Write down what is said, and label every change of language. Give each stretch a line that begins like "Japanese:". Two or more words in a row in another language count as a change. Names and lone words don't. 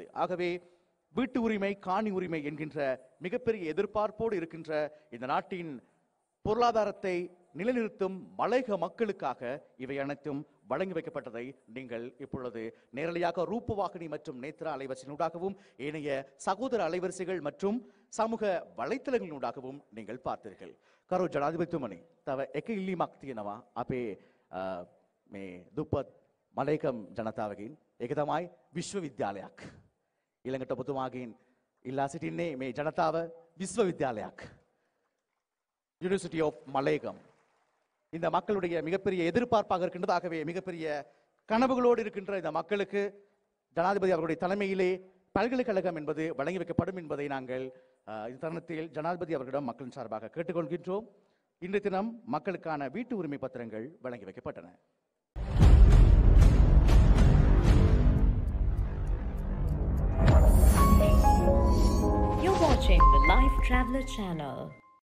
Tamil: ஆகவே வீட்டு உரிமை, காணி உரிமை என்கின்ற மிகப்பெரிய எதிர்பார்ப்போடு இருக்கின்ற இந்த நாட்டின் பொருளாதாரத்தை நிலைநிறுத்தும் மலையக மக்களுக்காக இவை அனைத்தும் வழங்கி வைக்கப்பட்டதை நீங்கள் இப்பொழுது நேரடியாக ரூபவாகினி மற்றும் நேத்ரா அலைவரிசையினூடாகவும் ஏனைய சகோதர அலைவரிசைகள் மற்றும் சமூக வலைத்தளங்களினூடாகவும் நீங்கள் பார்த்தீர்கள்.
Sinhala: கரு ජනාධිපතිතුමනි තව එක ඉල්ලීමක් තියෙනවා අපේ මේ දුප්පත් මලයිකම් ජනතාවගෙන්. ඒක තමයි විශ්වවිද්‍යාලයක්. ඊළඟට ඔබතුමාගෙන් ඉල්ලා සිටින්නේ මේ ජනතාව විශ්වවිද්‍යාලයක්.
English: University of
Tamil: மலையகம் இந்த மக்களுடைய மிகப்பெரிய எதிர்பார்ப்பாக இருக்கின்றது. ஆகவே மிகப்பெரிய கனவுகளோடு இருக்கின்ற இந்த மக்களுக்கு ஜனாதிபதி அவர்களுடைய தலைமையிலே பல்கலைக்கழகம் என்பது வழங்கி வைக்கப்படும் என்பதை நாங்கள் இந்த தருணத்தில் ஜனாதிபதி அவர்களிடம் மக்களின் சார்பாக கேட்டுக்கொள்கின்றோம். இன்றைய தினம் மக்களுக்கான வீட்டு உரிமை பத்திரங்கள் வழங்கி வைக்கப்பட்டன.
English: You're watching the Life Traveler channel.